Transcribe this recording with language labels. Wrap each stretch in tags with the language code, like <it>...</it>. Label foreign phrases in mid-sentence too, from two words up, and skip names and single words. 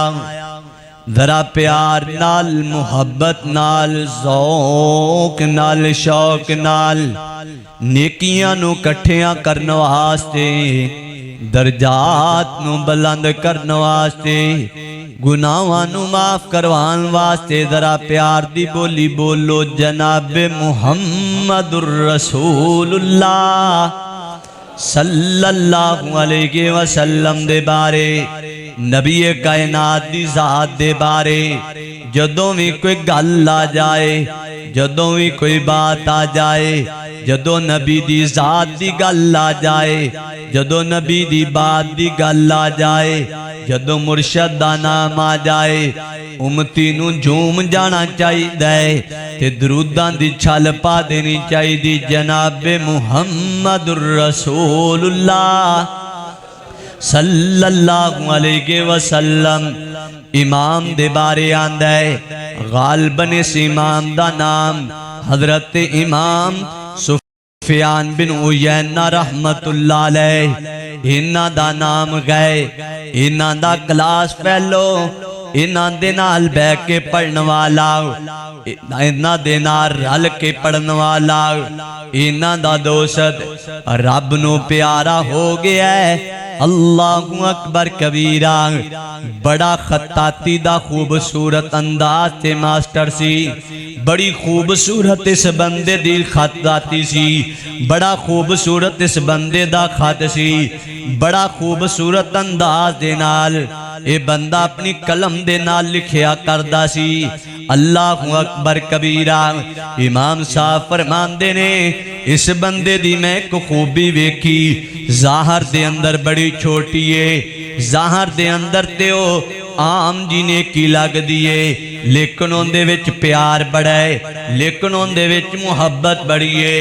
<pa>ذرا پیار نال، محبت نال، ذوق نال، شوق نال نیکیاں نوں کٹھیاں کرن واسطے، درجات نوں بلند کرن واسطے، گناہاں نوں معاف کروان واسطے ذرا پیار دی بولی بولو جناب محمدُر</pa> <ar>رسول الله صلى الله عليه وسلم</ar> <pa>دے بارے، نبی کائنات دی ذات دے بارے جدوں بھی کوئی گل آ جائے، جدوں بھی کوئی بات آ جائے، جدوں نبی دی ذات دی گل آ جائے، جدوں نبی دی بات دی گل آ جائے، جدوں مرشد دا نام آ جائے، امتی نوں جھوم جانا چاہیے تے دروداں دی چھل پا دینی چاہیے. جناب</pa> <ar>محمد رسول الله صلى الله عليه وسلم</ar> <pa>امام دے بارے آندا ہے. غالباً اس امام دا نام حضرت امام سفیان بن عیینہ</pa> <ar>رحمة الله عليه,</ar> <pa>انہاں دا نام گئے، انہاں دا</pa> <en>class fellow,</en> <pa>انہاں دے نال بیٹھ کے پڑھن والا، انہاں دے نال رل کے پڑھن والا، انہاں دا دوست رب نوں پیارا ہو گیا ہے.</pa> <ar>الله أكبر كبيرا.</ar> <pa>بڑا خطاطی دا خوبصورت انداز تے ماسٹر سی، بڑی خوبصورت اس بندے دی خطاطی سی، بڑا خوبصورت اس بندے دا خط سی، بڑا خوبصورت انداز دے نال ایہ بندہ اپنی قلم دے نال لکھیا کردا سی.</pa> <ar>الله أكبر كبيرا.</ar> <pa>امام صاحب فرماندے نے اس بندے دی میں ایک خوبی ویکھی، ظاہر دے اندر بڑی چھوٹی ہے، ظاہر دے اندر تے او عام جی نے کی لگدی ہے، لیکن اوندے وچ پیار بڑا ہے، لیکن اوندے وچ محبت بڑی ہے.</pa>